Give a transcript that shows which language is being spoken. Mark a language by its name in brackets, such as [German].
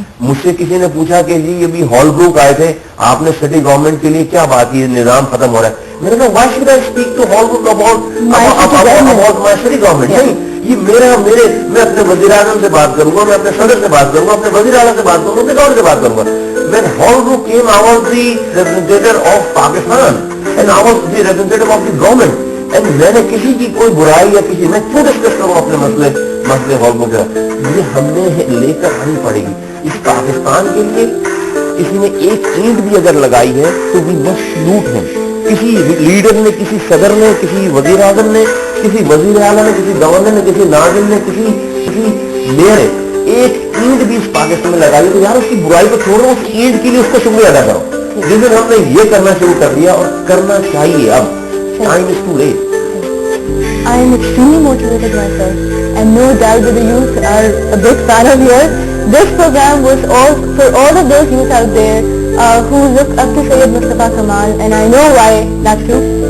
[Urdu] مجھ سے کسی نے پوچھا کہ جی ابھی ہال بروک آئے تھے, آپ نے سٹی گورنمنٹ کے لیے کیا بات کی, نظام ختم ہو رہا ہے. میں نے کہا [English] Why should I speak to Holbrook about my city government? [Urdu] نہیں, یہ میں اپنے وزیر اعظم سے بات کروں گا, میں اپنے صدر سے بات کروں گا, اپنے وزیر اعلیٰ سے بات کروں گا, اپنے گورنر سے بات کروں گا. [English] When hall group came, I was the representative of Pakistan and I was the representative of the government. [Urdu] And میں نے کسی کی کوئی برائی یا کسی میں کیوں ڈسکس کروں اپنے مسئلے ہال گروپ کا, یہ ہم نے لے کر آنی پڑے گی. اس پاکستان کے لیے کسی نے ایک اینٹ بھی اگر لگائی ہے تو بھی بس سلوٹ ہے. کسی لیڈر نے, کسی صدر نے, کسی وزیر اعظم نے, کسی وزیر اعلیٰ نے, کسی گورنر نے, کسی ناظم نے, کسی میئر نے ایک اینٹ بھی اس پاکستان میں لگائی, تو یار اس کی برائی کو چھوڑو, اس اینٹ کے لیے اس کو شکریہ ادا کرو. جس دن ہم نے یہ کرنا شروع کر دیا, اور کرنا چاہیے, اب [English] time is too late. I am extremely motivated myself, and no doubt that the youth are a big fan of yours. This program was all for all of those youth out there who look up to Sayyid Mustafa Kamal, and I know why that's true.